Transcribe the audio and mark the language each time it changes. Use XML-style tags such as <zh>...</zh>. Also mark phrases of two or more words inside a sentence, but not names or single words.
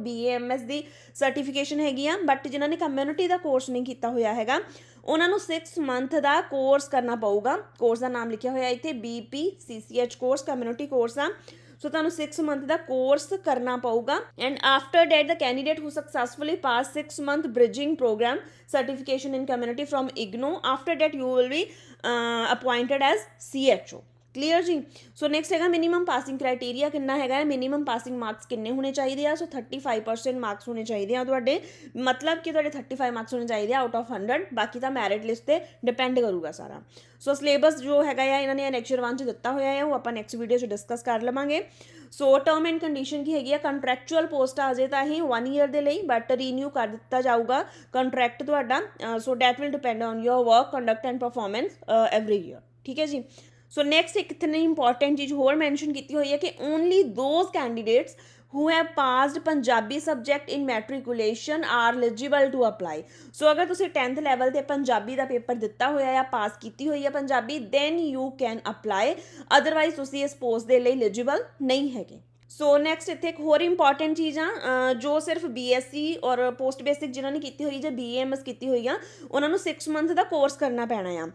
<pa>BAMS ਦੀ ਸਰਟੀਫਿਕੇਸ਼ਨ ਹੈਗੀ ਆ ਬਟ ਜਿਨ੍ਹਾਂ ਨੇ ਕਮਿਊਨਿਟੀ ਦਾ ਕੋਰਸ ਨਹੀਂ ਕੀਤਾ ਹੋਇਆ ਹੈਗਾ ਉਹਨਾਂ ਨੂੰ 6 ਮੰਥ ਦਾ ਕੋਰਸ ਕਰਨਾ ਪਊਗਾ ਕੋਰਸ ਦਾ ਨਾਮ ਲਿਖਿਆ ਹੋਇਆ ਇੱਥੇ BPCCH ਕੋਰਸ ਕਮਿਊਨਿਟੀ ਕੋਰਸ ਆ ਸੋ ਤੁਹਾਨੂੰ 6 ਮੰਥ ਦਾ ਕੋਰਸ ਕਰਨਾ ਪਊਗਾ</pa> <en>and after that the candidate who successfully pass 6 month bridging program certification in community from IGNO after that you will be appointed as CHO</en> <pa>क्लीयर जी।</pa> <en>so next</en> <hi>है</hi> <en>minimum passing criteria</en> <hi>कितना है,</hi> <en>minimum passing marks</en> <hi>किन्ने होने चाहिए आ। सो 35% मार्क्स होने चाहिए आ तुहाडे, मतलब कि तुहाडे 35 मार्क्स होने चाहिए</hi> <en>out of 100.</en> <hi>बाकी तो</hi> <en>merit list</en> <hi>पर डिपेंड करूगा सारा।</hi> <en>so syllabus</en> <hi>जो है इन्होंने एनेक्चर 1 च</hi> <pa>ਦਿੱਤਾ ਹੋਇਆ</pa> <hi>है, वो आप</hi> <en>next video</en> <hi>च डिस्कस</hi> <pa>ਕਰ ਲਵਾਂਗੇ।</pa> <en>so term and condition</en> <hi>की हैगी,</hi> <en>contractual post</en> <hi>आ जाए तो ही 1 ईयर के लिए, बट रीन्यू</hi> <pa>ਕਰ ਦਿੱਤਾ ਜਾਊਗਾ</pa> <hi>कंट्रैक्ट तुहाडा।</hi> <en>so that will depend on your work conduct and performance every year,</en> <hi>ठीक है जी।</hi> <en>so next</en> <hi>एक इतनी इंपॉर्टेंट चीज़ होर मैंशन की हुई है कि</hi> <en>only those candidates who have passed Punjabi subject in matriculation are eligible to apply.</en> <hi>सो अगर तुम 10th लैवल से पंजाबी का पेपर</hi> <pa>ਦਿੱਤਾ ਹੋਇਆ</pa> <hi>या पास की हुई है पंजाबी,</hi> <en>then you can apply,</en> <hi>अदरवाइज तुम इस पोस्ट के लिए एलिजिबल नहीं है।</hi> <en>so next</en> <hi>इतने एक होर इंपॉर्टेंट चीज़ आ जो सिर्फ BSc और</hi> <en>post basic</en> <hi>जिन्होंने की हुई जो BAMS की हुई आ, उन्होंने 6 मंथ का कोर्स</hi> <pa>ਕਰਨਾ ਪੈਣਾ ਆ।</pa>